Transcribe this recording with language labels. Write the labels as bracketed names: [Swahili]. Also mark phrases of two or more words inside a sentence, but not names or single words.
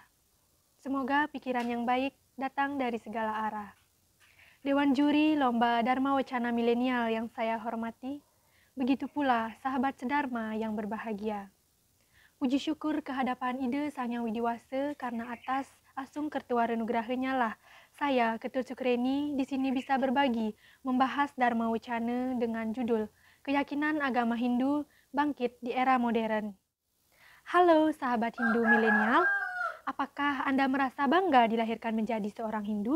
[Indonesian] Semoga pikiran yang baik datang dari segala arah. Dewan Juri Lomba Dharma Wacana Milenial yang saya hormati, begitu pula sahabat sedharma yang berbahagia. Puji syukur kehadapan Ide Sang Yang Widiwasa karena atas asung kertua renugrahanya lah saya, Ketul Sukreni, di sini bisa berbagi membahas Dharma Wacana dengan judul Keyakinan Agama Hindu Bangkit di Era Modern. Halo sahabat Hindu milenial, apakah Anda merasa bangga dilahirkan menjadi seorang Hindu?